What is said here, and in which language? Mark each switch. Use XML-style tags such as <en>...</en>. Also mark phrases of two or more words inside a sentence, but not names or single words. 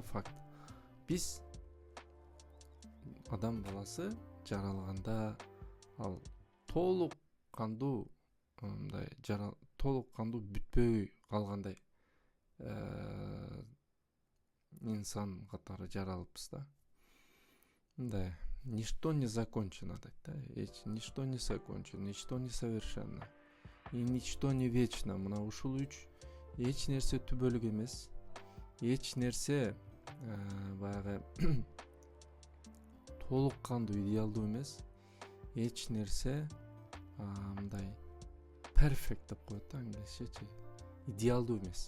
<ky>Факт: биз адам баласы жаралганда ал толук кандуу мындай толук кандуу бүтпөй калгандай инсан катары жаралыппыз да. Мындай</ky> <ru>ничто не закончено</ru> <ky>дейт да.</ky> <ru>Ничто не закончено, ничто не совершенно и ничто не вечно.</ru> <ky>Мына ушул 3 эч нерсе түбөлүк эмес, эч нерсе баягы толук кандуу идеалдуу эмес, эч нерсе мындай перфект деп коет да англисчечи, идеалдуу эмес.</ky>